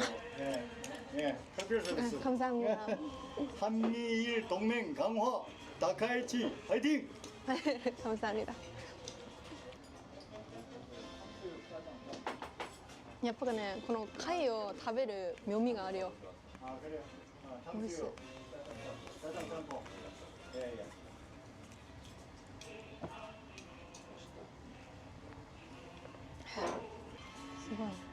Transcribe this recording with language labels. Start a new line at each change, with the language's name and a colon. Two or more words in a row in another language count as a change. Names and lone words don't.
Korean: 네, 네, 특별 서비스. 감사합니다. 한미일 동맹 강화 다카이치 파이팅! 감사합니다.
Japanese: やっぱね、この貝を食べる妙味があるよ。
Korean: 아 그래요. 아, 멋있어. 탕수육, 짜장 짬뽕. 예, 예. 수고해.